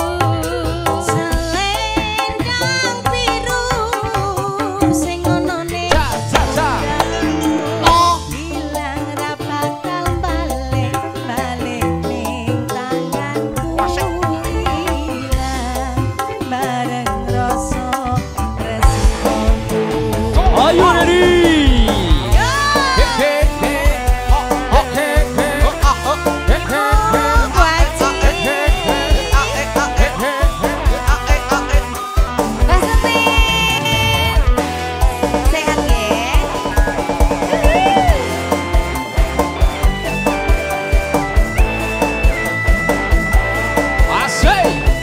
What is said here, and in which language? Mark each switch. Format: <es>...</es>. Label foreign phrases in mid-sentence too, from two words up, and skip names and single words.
<jv>Selendang biru sing ono ning Ja ja ja. Oh. hilang ra bakal balik ning tanganku. Hilang bareng rasa tresnoku.</jv> <en>Are you ready? He he he. Oh oh he he. Ah oh. He he he.</en> <jv>Mas Entin, sehat nggih? Asik.</jv>